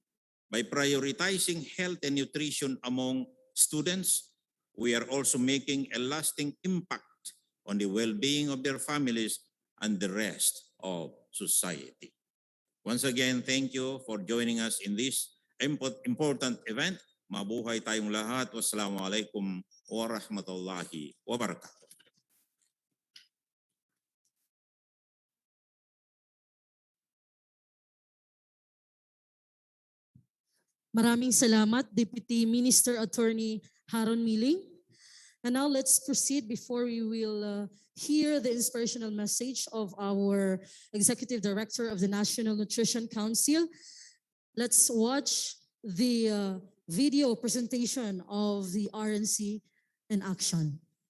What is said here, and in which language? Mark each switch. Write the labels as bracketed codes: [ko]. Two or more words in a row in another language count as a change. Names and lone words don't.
[en] By prioritizing health and nutrition among students, we are also making a lasting impact on the well-being of their families and the rest of society. Once again, thank you for joining us in this important event. [tl] Mabuhay tayong lahat. [ar] والسلام عليكم ورحمة الله وبركاته. [tl] Maraming salamat, [en] Deputy Minister Attorney Haron Miling. And now let's proceed before we will hear the inspirational message of our Executive Director of the National Nutrition Council. Let's watch the video presentation of the RNC in action.